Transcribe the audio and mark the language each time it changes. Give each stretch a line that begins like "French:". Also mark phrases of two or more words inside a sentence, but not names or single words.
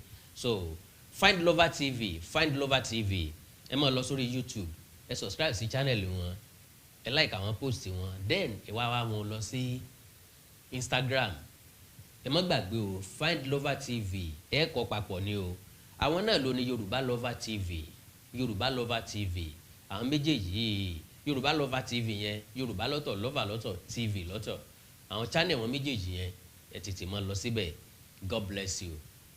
English: So Find Lover TV, Find Lover TV,
Yoruba: ẹ máa lọ sórí YouTube, ẹ subscribe sí channel wọn, ẹ like àwọn post wọn, then ẹ wá wọn lọ sí Instagram, ẹ má gbàgbé o Find Lover TV, ẹ kọ papọ̀ ni o. Àwọn náà ló ní Yorùbá Lover TV, Yorùbá Lover TV, àwọn méjèèjì yìí, Yorùbá Lover TV yẹn, Yorùbá lọ́tọ̀, Lover lọ́tọ̀, TV lọ́tọ̀, àwọn channel wọn méjèèjì yẹn ẹ tètè máa lọ síbẹ̀. God bless you.